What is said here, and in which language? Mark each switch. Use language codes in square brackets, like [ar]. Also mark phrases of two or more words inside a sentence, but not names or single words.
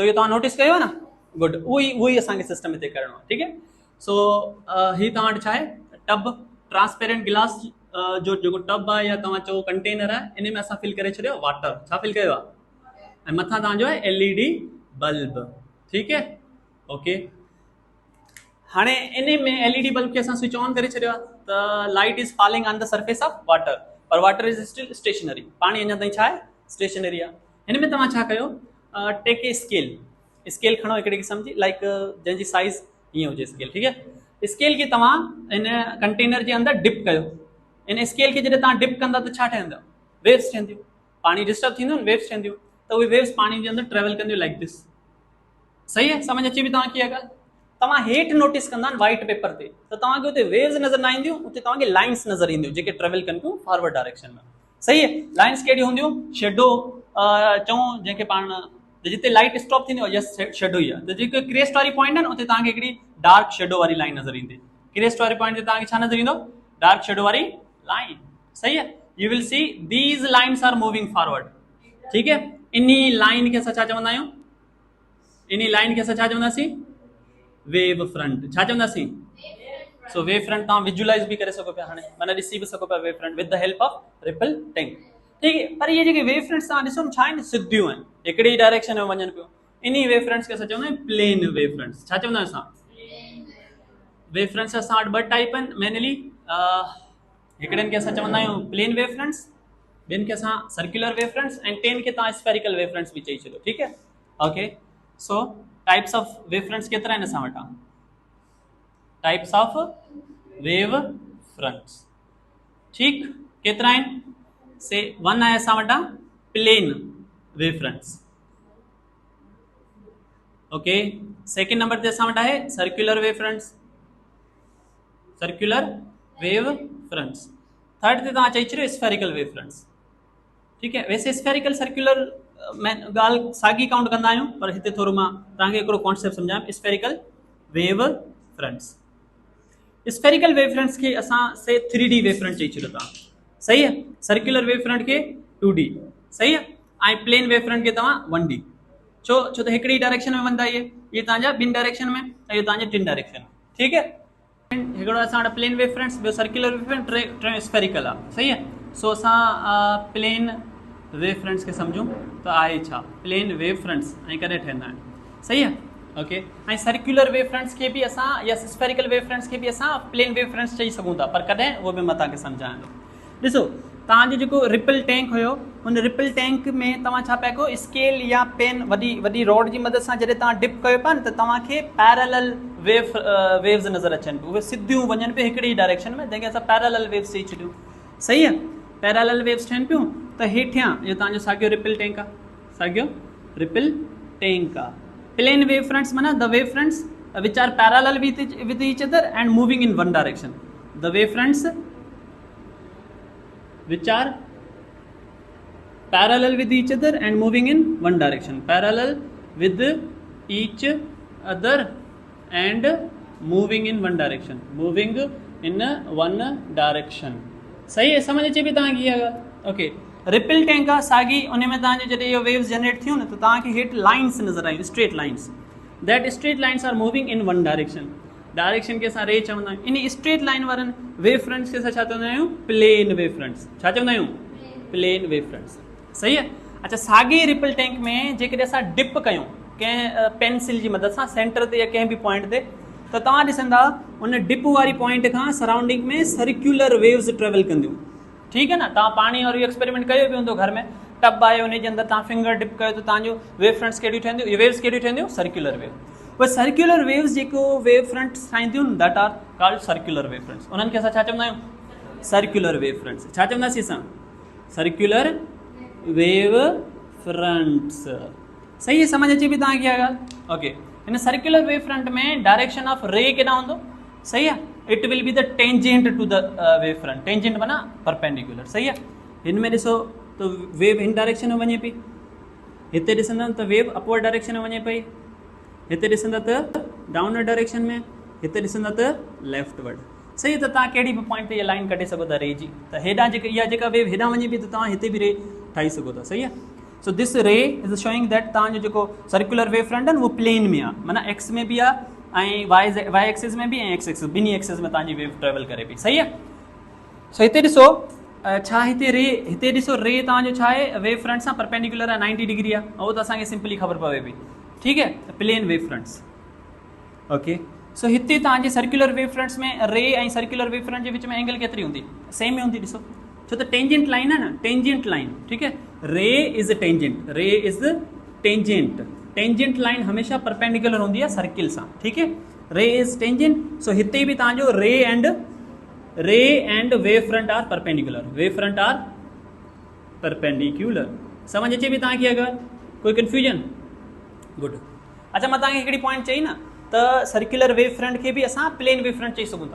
[sd] इहो तव्हां नोटिस कयो आहे न? गुड, उहो ई असांखे सिस्टम हिते करिणो आहे, ठीकु है। सो हीउ तव्हां वटि छा आहे? टब, [en] transparent glass [sd] जो जेको टब आहे या तव्हां चओ कंटेनर आहे, इन में असां फिल करे छॾियो वाटर। छा फिल कयो आहे? ऐं मथां तव्हांजो आहे [en] LED bulb, [sd] ठीकु है, ओके। हाणे इन में [en] LED bulb [sd] खे असां [en] switch on [sd] करे छॾियो आहे त [en] light is falling on the surface of water, [sd] पर [en] water is still stationary. [sd] पाणी अञा ताईं छा आहे? स्टेशनरी आहे। हिन में तव्हां छा कयो? [en] take a scale [sd] खणो हिकिड़े क़िस्म जी, लाइक जंहिंजी साइज़ हीअं हुजे स्केल, ठीकु है। स्केल खे तव्हां इन कंटेनर जे अंदरि डिप कयो। इन स्केल खे जॾहिं तव्हां डिप कंदा त छा ठहंदो? वेव्स ठहंदियूं। पाणी डिस्टर्ब थींदो न, वेव्स ठहंदियूं, त उहे वेव्स पाणी जे अंदरि ट्रेवल कंदियूं [en] like this, [sd] सही है। समझ अचे बि तव्हांखे इहा ॻाल्हि? तव्हां हेठि नोटिस कंदा [en] white paper [sd] ते त तव्हांखे उते वेव्स नज़र न ईंदियूं, उते तव्हांखे लाइन्स नज़र ईंदियूं जेके ट्रेवल कनि थियूं [en] forward direction [sd] में, सही है। लाइन्स कहिड़ियूं हूंदियूं? शेडो चऊं जंहिंखे पाण, जिते लाइट स्टॉप थींदी आहे [en] yes shadow [sd] ई आहे। त जेको क्रेस्ट वारी पॉइंट आहे न, उते तव्हांखे हिकिड़ी [en] dark shadow [sd] वारी लाइन नज़र ईंदी। क्रेस्ट वारी पॉइंट ते तव्हांखे छा नज़र ईंदो? [en] dark shadow [sd] वारी लाइन, सही है। [en] you will see these lines are moving forward, [sd] ठीकु है। इन्ही लाइन खे असां छा चवंदा आहियूं? इन्ही लाइन खे असां छा चवंदासीं? [en] wave front. [sd] छा चवंदासीं? सो [en] wave front [sd] तव्हां विजुअलाइज भी करे सघो पिया, हाणे माना ॾिसी भी सघो पिया [en] wave front with the help of ripple tank, [sd] ठीकु है। पर इहे जेके [en] wave fronts [sd] तव्हां ॾिसो न, छा आहिनि? सिधियूं आहिनि, हिकिड़ी डायरेक्शन में वञनि पियो। इन्ही [en] wave fronts [sd] खे असां चवंदा आहियूं [en] plane wave fronts. [sd] छा चवंदा आहियूं असां? [en] wave fronts [sd] असां वटि ॿ टाइप आहिनि मेनली। हिकिड़नि खे असां चवंदा आहियूं [en] plane wave fronts, [sd] ॿियनि खे असां [en] circular wave fronts, [sd] ऐं टेन खे तव्हां [en] spherical wave fronts [sd] भी चई छॾियो, ठीकु है, ओके। [en] so types of wave fronts [sd] केतिरा आहिनि असां वटां? [en] types of wave fronts, [sd] ठीकु, केतिरा आहिनि? [en] say one [sd] आहे असां वटां [en] plane wave fronts, [sd] ओके। [en] second number [sd] ते असां वटि आहे [en] circular wave fronts, circular wave fronts. [sd] थर्ड ते तव्हां चई छॾियो [en] spherical wave fronts, [sd] ठीकु है। वैसे [en] spherical circular [sd] मैं ॻाल्हि साॻी काउंट कंदा आहियूं, पर हिते थोरो मां तव्हांखे हिकिड़ो कॉन्सेप्ट सम्झायां। [en] spherical wave fronts, spherical wave fronts [sd] के असां [en] say 3D wave front [sd] चई छॾियो तव्हां, सही है। [en] circular wave front [sd] के 2D, सही है। ऐं [en] plane wave front [sd] के तव्हां 1D। छो त हिकिड़ी डायरेक्शन में वेंदा इहे तव्हांजा ॿिनि डायरेक्शन में, ऐं इहो तव्हांजे 3 डायरेक्शन में, ठीकु है। हिकिड़ो असां वटि [en] plane wave fronts, [sd] ॿियो [en] circular wave front, [sd] टे स्फेरिकल आहे, सही है। सो असां [en] plane wave fronts [sd] के समझूं त आहे छा? [en] plane wave fronts [sd] ऐं कॾहिं ठहंदा आहिनि, सही है, ओके। ऐं [en] circular wave fronts [sd] के भी असां या [en] spherical wave fronts [sd] के भी असां [en] plane wave fronts [sd] चई सघूं था, पर कॾहिं उहो बि मां तव्हांखे सम्झायां थो। ॾिसो तव्हांजो जेको [en] ripple tank [sd] हुयो उन [en] ripple tank [sd] में तव्हां छा पिया कयो स्केल या पेन वॾी रॉड जी मदद सां जॾहिं तव्हां डिप कयो पिया न त तव्हांखे [en] parallel waves [sd] नज़र अचनि पियूं, उहे सिधियूं वञनि पियूं हिकिड़ी डायरेक्शन में, जंहिंखे असां [en] parallel waves [sd] चई छॾियूं। सही आहे, [en] parallel waves [sd] ठहनि पियूं। त हेठियां इहो तव्हांजो साॻियो [en] ripple tank [sd] आहे, साॻियो [en] ripple tank [sd] आहे। [en] plane wave fronts माना the wave fronts which are parallel with each other and moving in one direction. the wave fronts which are parallel with each other and moving in one direction, parallel with each other and moving in one direction, moving in one direction। [sd] सही है, समझ अचे भी तव्हांखे अगरि ओके। [en] ripple tank [sd] आहे साॻी, उन में तव्हांजो जॾहिं इहो वेव्स जनरेट थियूं न त तव्हांखे हेठि लाइन्स नज़र आयूं, [en] straight lines. that straight lines are moving in one direction. [sd] डायरेक्शन खे असां रे चवंदा आहियूं। इन [en] straight line [sd] वारनि [en] wave fronts [sd] खे असां छा चवंदा आहियूं? [en] plane wave fronts. [sd] छा चवंदा आहियूं? [en] plane wave fronts. [sd] सही आहे। अच्छा, साॻे [en] ripple tank [sd] में जेकॾहिं असां डिप कयूं कंहिं पेंसिल जी मदद सां सेंटर ते या कंहिं बि पॉइंट ते, त तव्हां ॾिसंदा उन डिप वारी पॉइंट खां सराउंडिंग में [en] circular waves [sd] ट्रेवल कंदियूं। ठीकु आहे न, तव्हां पाणी और इहो एक्सपेरिमेंट कयो बि हूंदो घर में, टब आहे उनजे अंदरि तव्हां फिंगर डिप कयो त तव्हांजो [en] wave fronts [sd] कहिड़ियूं ठहंदियूं? इहे वेव्स कहिड़ियूं ठहंदियूं? [en] circular wave. [sd] उहे [en] circular waves [sd] जेको [en] wave fronts [sd] ठाहींदियूं [en] that are called circular wave fronts. [sd] उन्हनि खे असां छा चवंदा आहियूं? [en] circular wave fronts. [sd] छा चवंदासीं असां? [en] circular wave fronts. [sd] सही है, समझ अचे पई तव्हांखे इहा ॻाल्हि? ओके। हिन [en] circular wave front [sd] में [en] direction of ray [sd] केॾां हूंदो? सही आहे, [en] it will be the tangent to the wave front. [sd] टेंजेंट माना परपेंडिकुलर। सही आहे। हिन में ॾिसो त वेव हिन डायरेक्शन में वञे पई, हिते ॾिसंदा त वेव [en] upward direction [sd] में वञे पई, हिते ॾिसंदा त [en] downward direction [sd] में, हिते ॾिसंदा त लेफ्टवर्ड। सही आहे। त तव्हां कहिड़ी बि पॉइंट ते इहा लाइन कढे सघो था रे जी, त हेॾां जेका इहा जेका वेव हेॾां वञे पई त तव्हां हिते बि रे ठाहे सघो था। सही आहे। [en] so this ray is showing that [sd] तव्हांजो जेको [en] circular wave front [sd] आहे न उहो प्लेन में आहे, माना एक्स में बि आहे ऐं [en] Y axis [sd] में बि ऐं [en] X axis [sd] ॿिन्ही एक्सिस में तव्हांजी वेव ट्रेवल करे पई। सही आहे। सो हिते ॾिसो छा हिते रे, हिते ॾिसो रे तव्हांजो छा आहे? [en] wave front [sd] सां परपेंडिकुलर आहे, 90 डिग्री आहे, उहो त असांखे सिंपली ख़बर पवे पई। ठीकु है, [en] plane wave fronts. [sd] ओके। सो हिते तव्हांजे [en] circular wave fronts [sd] में रे ऐं [en] circular wave front [sd] जे विच में एंगल केतिरी हूंदी? सेम ई हूंदी। ॾिसो छो त [en] tangent line [sd] आहे न, [en] tangent line. [sd] ठीकु है, [en] ray is tangent, ray is tangent. tangent line [sd] हमेशा परपेंडिकुलर हूंदी आहे सर्किल सां। ठीकु है, [en] ray is tangent. [sd] सो हिते बि तव्हांजो [en] ray and wave front are perpendicular, wave front are perpendicular. [sd] समझ अचे पई तव्हांखे अगरि? कोई कंफ्यूजन? गुड। अच्छा, मां तव्हांखे हिकिड़ी पॉइंट चई न त [en] circular wave front [sd] खे बि असां [en] plane wave front [sd] चई सघूं था।